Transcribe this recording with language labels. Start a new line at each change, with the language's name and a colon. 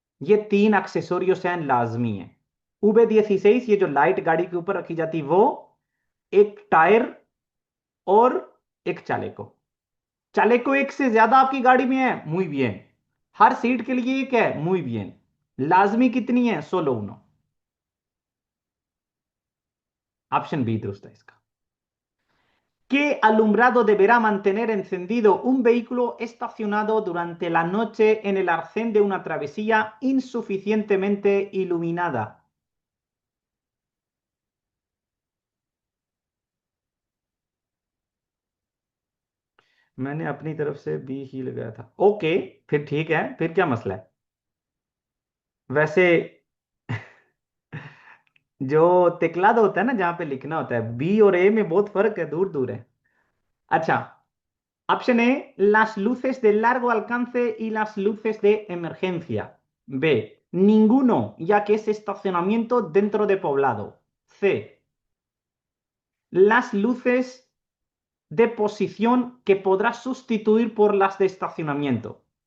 Hindi: ये तीन एक्सेसोरियोस हैं, लाजमी है। V16 ये जो लाइट गाड़ी के ऊपर रखी जाती वो, एक टायर और एक चालेको। चालेको एक से ज्यादा आपकी गाड़ी में है,
Spanish: muy bien।
Hindi: हर सीट के लिए एक है, muy bien। लाजमी कितनी है,
Spanish: solo uno।
Hindi: ऑप्शन बी दुरुस्त है इसका।
Spanish: ¿Qué alumbrado deberá mantener encendido un vehículo estacionado durante la noche en el arcén de una travesía insuficientemente iluminada?
Hindi: मैंने अपनी तरफ से बी ही लगाया था। ओके, फिर ठीक है, फिर क्या मसला है? वैसे जो तेकलाद होता है ना, जहां पे लिखना होता है, बी और ए में बहुत फर्क है, दूर दूर है। अच्छा, option A,
Spanish: las luces de largo alcance y las luces de emergencia। B, ninguno, ya que es estacionamiento dentro de poblado। C, las luces de posición que podrás sustituir por las de estacionamiento।